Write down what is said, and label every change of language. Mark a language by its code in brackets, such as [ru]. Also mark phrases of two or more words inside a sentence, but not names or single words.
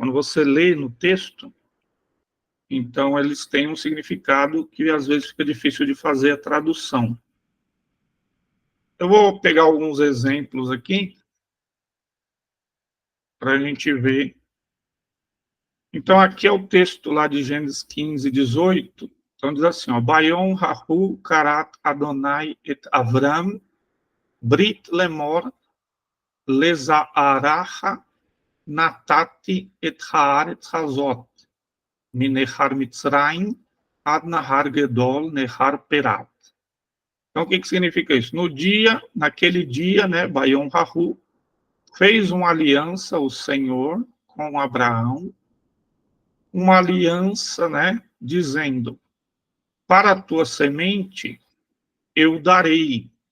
[pt] Quando você lê no texto, então eles têm um significado que às vezes fica difícil de fazer a tradução. Eu vou pegar alguns exemplos aqui para a gente ver. Então, aqui é o texto lá de Gênesis 15, 18. Então, diz assim, ó, [he] ביום ההוא כרת אדוני את אברם ברית לאמר לזרעך נתתי את הארץ הזאת מנהר מצרים עד נהר גדול נהר פרת. [pt] Então, o que significa isso? Naquele dia, né, [he] ביום ההוא [pt] fez uma aliança, o Senhor, com Abraão, uma aliança, né, dizendo, para a tua semente eu darei.